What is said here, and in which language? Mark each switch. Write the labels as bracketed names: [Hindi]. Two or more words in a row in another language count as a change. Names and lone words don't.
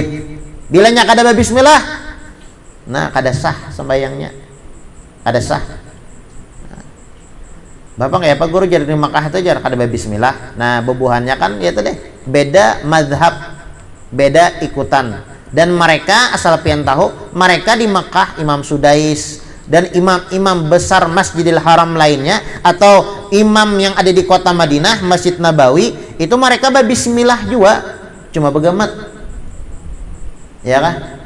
[Banjar] Bilanya kada bismillah, nah kada sah sembayangnya, kada sah. Nah, Bapak nggak ya Pak Guru jadi di Makkah itu jar kada bismillah. Nah bebuhannya kan ya itu deh, beda mazhab, beda ikutan. Dan mereka asal pian tahu, mereka di Makkah Imam Sudais dan imam-imam besar Masjidil Haram lainnya, atau imam yang ada di kota Madinah, Masjid Nabawi, itu mereka bismillah juga, cuma begamat, ya kan?